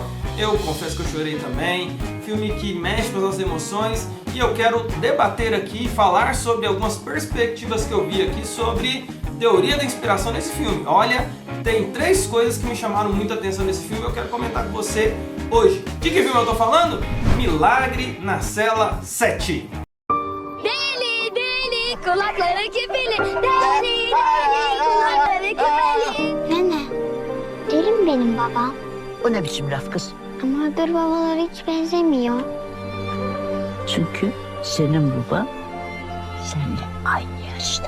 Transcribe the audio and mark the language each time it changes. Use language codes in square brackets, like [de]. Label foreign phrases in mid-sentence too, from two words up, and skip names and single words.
[pt] Eu confesso que eu chorei também. Filme que mexe com as nossas emoções, e eu quero debater aqui e falar sobre algumas perspectivas que eu vi aqui sobre teoria da inspiração nesse filme. Olha, tem 3 coisas que me chamaram muita atenção nesse filme, eu quero comentar com você hoje. De que filme eu tô falando? Milagre na Cela 7. [tr] Kulakları kibili, deli kulakları kibili. Nene, deli mi benim babam? O ne biçim laf kız? Ama öbür babalara hiç benzemiyor. Çünkü senin baban seninle aynı yaşta.